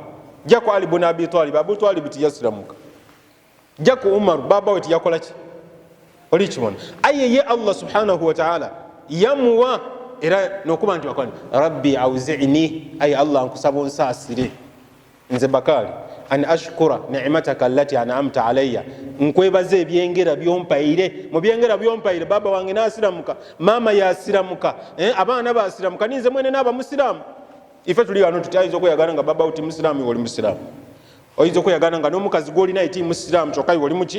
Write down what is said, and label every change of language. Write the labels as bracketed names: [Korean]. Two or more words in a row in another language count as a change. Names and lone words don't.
[Ganda] Jako Ali ibn Abi Talib, Abu Talib tiyasiramuka. Jako Umar baba we tiyakola ki? Oli kibona. Aye ye [Arabic] الله سبحانه وتعالى [Ganda] yamuwa era nokuba nti wakwani [Arabic] رب أوزعني, [Ganda] aye Allah nkusaba onsaasire nze Bakari [Arabic] أن أشكر نعمتك التي أنعمت علي, [Ganda] nkwebaza ebyengera byompaire. Mu byengera byompaire baba wange nasiramuka, mama yasiramuka, abaana basiramuka, ninze mwene n'aba musiraamu. Ife tuli wano tutayinza okweyagana nga baba uti musiraamu oli musiraamu, oyinza okweyagana nga n'omukazi gw'olina iti musiraamu kyokka oli muki?